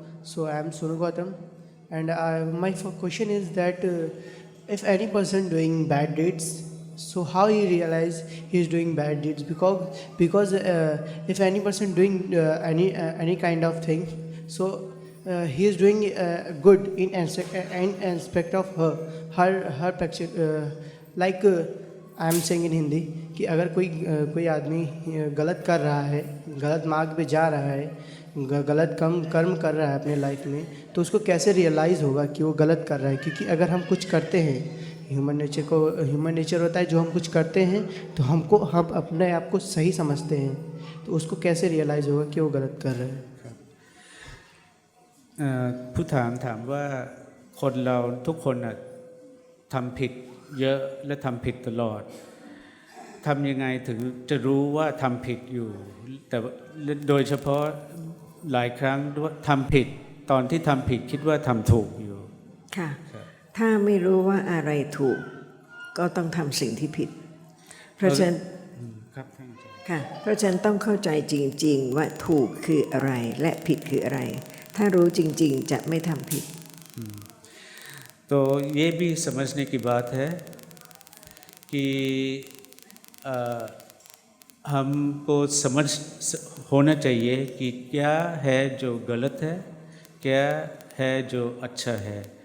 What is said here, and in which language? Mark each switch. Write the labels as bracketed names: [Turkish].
[English] So I'm Sonu Gautam, and my question is that if any person doing bad deeds, so how he realize he is doing bad deeds? Because if any person doing any kind of thing, so he is doing good in aspect of her picture, like I am saying in Hindi [Hindi] कि अगर कोई आदमी गलत कर रहा है, गलत मार्ग पे जा रहा है, गलत कर्म कर रहा है अपने लाइफ में, तो उसको कैसे रियलाइज़ होगा कि वो गलत कर रहा है। क्योंकि अगर हम कुछ करते हैं, ह्यूमन नेचर होता है, जो हम कुछ करते हैं तो हम अपने आप को सही समझते हैं, तो उसको कैसे रियलाइज़ होगा कि वो गलत कर रहा है। [Thai] ผู้ถามว่าคนเราทุกคนทำผิดเยอะและทำผิดตลอดทำยังไงถึงจะรู้ว่าทำผิดอยู่ แต่โดยเฉพาะหลายครั้งทำผิดตอนที่ทำผิดคิดว่าทำถูกอยู่ ค่ะ ถ้าไม่รู้ว่าอะไรถูกก็ต้องทำสิ่งที่ผิด เพราะฉะนั้น ครับท่านอาจารย์ ค่ะ เพราะฉะนั้นต้องเข้าใจจริงๆว่าถูกคืออะไรและผิดคืออะไร ถ้ารู้จริงๆจะไม่ทำผิด [Hindi] तो ये भी समझने की बात है कि हमको समझ होना चाहिए कि क्या है जो गलत है, क्या है जो अच्छा है।